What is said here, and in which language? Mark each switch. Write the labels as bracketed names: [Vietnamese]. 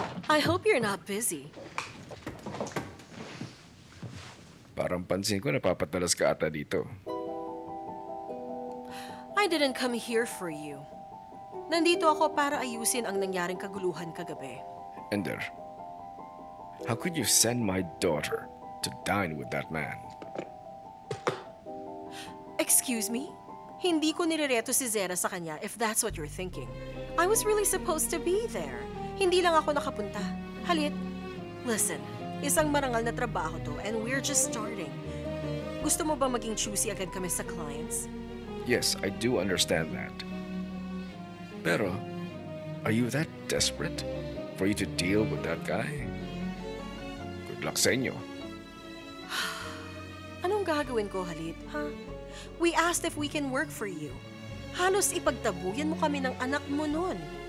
[English] I hope you're not busy. [Filipino] Parang pansin ko napapatalas ka ata dito. [English] I didn't come here for you. [Filipino] Nandito ako para ayusin ang nangyaring kaguluhan kagabi. [English] Ender, how could you send my daughter to dine with that man? Excuse me? [Filipino] Hindi ko nirereto si Zera sa kanya [English] if that's what you're thinking. I was really supposed to be there. [Filipino] Hindi lang ako nakapunta. Halit, listen, isang marangal na trabaho to [English] and we're just starting. [Filipino] Gusto mo ba maging choosy agad kami sa clients? [English] Yes, I do understand that. Pero, are you that desperate for you to deal with that guy? [Filipino] Good luck sa inyo. Anong gagawin ko, Halit? Ha? [English] We asked if we can work for you. [Filipino] Halos ipagtabuyan mo kami ng anak mo nun.